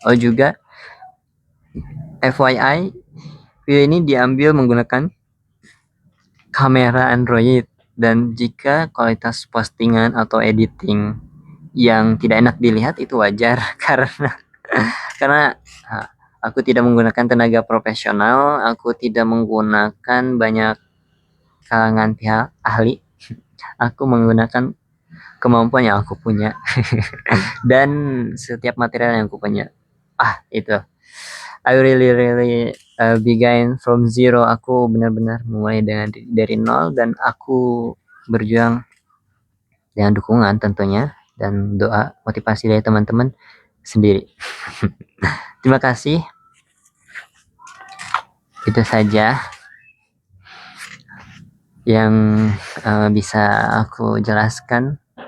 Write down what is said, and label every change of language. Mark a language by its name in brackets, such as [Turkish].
[Indonesian] Oh juga FYI, video ini diambil menggunakan kamera Android, dan jika kualitas postingan atau editing yang tidak enak dilihat itu wajar karena aku tidak menggunakan tenaga profesional, aku tidak menggunakan banyak kalangan pihak ahli, aku menggunakan kemampuan yang aku punya dan setiap material yang aku punya. Itu [English] I really begin from zero. [Indonesian] Aku benar-benar mulai dari nol, dan aku berjuang dengan dukungan tentunya dan doa motivasi dari teman-teman sendiri. Terima kasih. Itu saja yang bisa aku jelaskan.